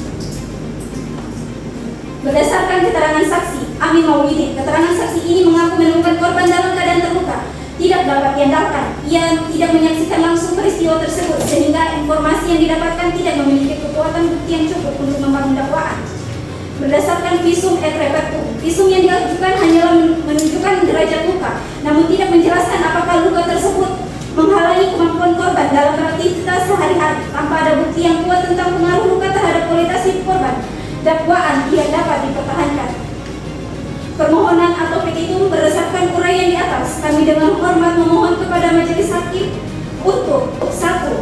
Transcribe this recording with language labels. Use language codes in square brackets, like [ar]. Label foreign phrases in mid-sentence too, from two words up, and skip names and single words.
[id] Berdasarkan keterangan saksi Amin Maulidin, keterangan saksi ini mengaku menemukan korban dalam keadaan terluka, tidak dapat diandalkan. Ia tidak menyaksikan langsung peristiwa tersebut, sehingga informasi yang didapatkan tidak memiliki kekuatan bukti yang cukup untuk membangun dakwaan. Berdasarkan [la] visum et repertum, [id] visum yang diajukan hanyalah menunjukkan derajat luka, namun tidak menjelaskan apakah luka tersebut menghalangi kemampuan korban dalam beraktivitas sehari-hari. Tanpa ada bukti yang kuat tentang pengaruh luka terhadap kualitas hidup korban, dakwaan tidak dapat dipertahankan. Permohonan atau petitum berdasarkan uraian di atas, kami dengan hormat memohon kepada majelis hakim untuk 1.